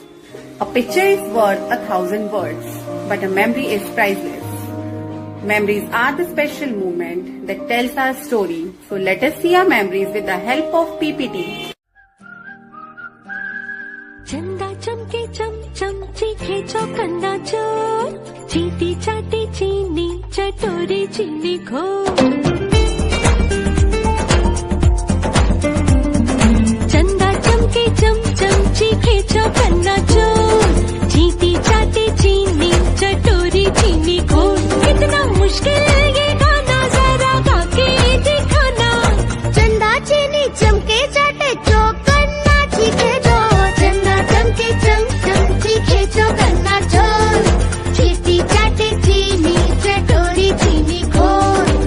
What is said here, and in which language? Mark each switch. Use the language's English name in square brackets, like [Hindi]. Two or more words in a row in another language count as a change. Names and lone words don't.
[English] A picture is worth 1,000 words, but a memory is priceless. Memories are the special moment that tells our story. So let us see our memories with the help of PPT. [Hindi] चंदा चमके चम चीखे चौकन्ना चोर चीटी चाटी चीनी चटोरी चीनी खो चंदा चमके चम चीखे चौकन्ना चोर चीटी चाटी चीनी चटोरी चीनी खो कितना मुश्किल ये गाना जरा गा के दिखाना चंदा चीनी चमके चाटे चौकन्ना चीखे चंदा चमके चम चीखे चौकन्ना चोर चीटी चाटे चीनी चटोरी चीनी खोर